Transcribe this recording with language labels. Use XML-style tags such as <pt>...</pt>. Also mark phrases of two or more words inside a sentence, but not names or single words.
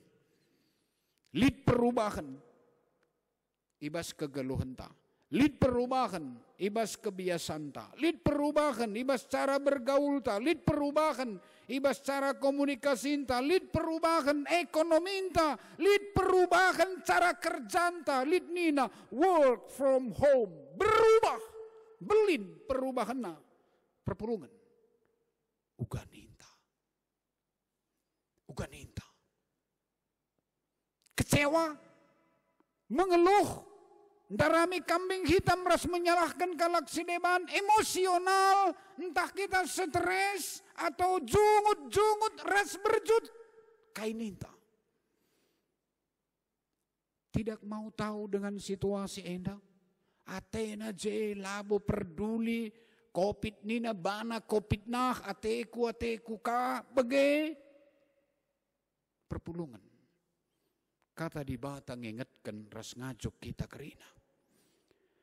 <btx>Lid perubahan. Ibas kegeluhan ta. Lid perubahan, ibas kebiasaan ta. Lid perubahan, ibas</btx> <id>cara bergaul</id> <btx>ta. Lid perubahan, ibas</btx> <id>cara komunikasi</id> <btx>ta. Lid perubahan ekonomi ta. Lid perubahan</btx> <id>cara kerja</id> <btx>ta. Lid nina</btx> <en>work from home.</en> <btx>Berubah, belin perubahan na. Perpulungan. Uganinta.</btx> <id>Kecewa, mengeluh.</id> <btx>Darami</btx> <id>kambing hitam</id> <btx>ras menyalahkan kalak sideban emosional,</btx> <id>entah kita stres atau</id> <btx>jungut ras berjut kaininta.</btx> <id>Tidak mau tahu dengan situasi enda.</id> <btx>Atena je labo peduli COVID nina bana COVID nah ateku ka bege perpulungan. Kata di batang ingatkan ras ngajuk kita kerina.</btx>